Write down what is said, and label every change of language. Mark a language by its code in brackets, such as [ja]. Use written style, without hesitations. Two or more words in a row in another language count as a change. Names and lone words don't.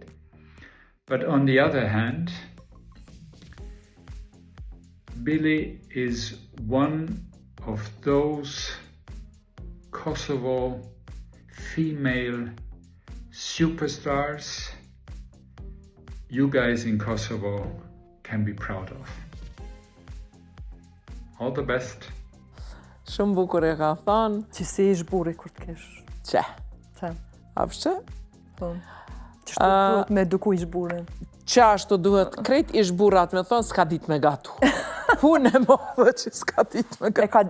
[en] But on the other hand, Billy is one of those Kosovo female superstars you guys in Kosovo can be proud of. All the best. [sq] Shumë bukur e ka thënë. Që si ish burri kur të kesh. Që? Që? Apshtë? Po. Qështu duhet me eduku ish burrin. Që ashtu duhet, krejt ish burrat me thonë, s'ka dit me gatu. Punë e modhe që s'ka dit me gatu.